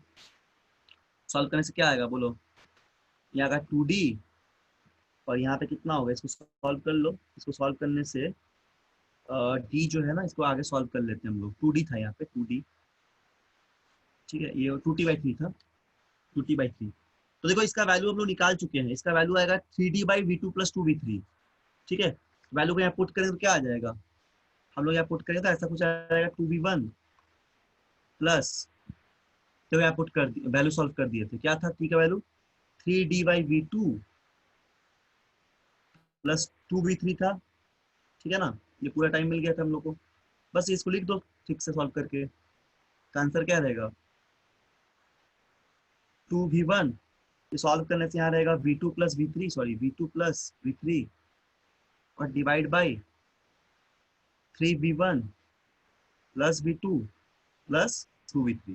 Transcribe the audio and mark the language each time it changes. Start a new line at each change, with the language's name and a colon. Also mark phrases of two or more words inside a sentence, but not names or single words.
Hindi: सॉल्व करने से क्या आएगा बोलो? ये आएगा 2D और यहाँ पे कितना होगा? इसको सॉल्व कर लो। इसको सॉल्व करने से D जो है ना, इसको आगे सॉल्व कर लेते हैं हम लोग। 2D था यहाँ पे, 2D। ठीक है, ये 2T/3 था। 2T/3। तो देखो इसका वैल्यू हम लोग निकाल चुके हैं। इसका वैल्यू आएगा 3D/V2 + 2V3। ठीक है, वैल्यू को यहाँ पुट करेंगे तो क्या आ जाएगा? हम लोग यहाँ पुट करेंगे तो ऐसा कुछ आ जाएगा 2V1 प्लस, तो यहाँ पुट कर दिया, वैल्यू सॉल्व कर दिए थे। क्या था T का वैल्यू? 3D/V2 + 2V3 था। ठीक है ना, ये पूरा टाइम मिल गया था हम लोग को। बस इसको लिख दो ठीक से सॉल्व करके। तो आंसर क्या रहेगा? 2V1, ये सॉल्व करने से यहाँ रहेगा V2 + V3, सॉरी V2 + V3 और
English: divide by
Hindi: 3V1 + V2 + 2V3।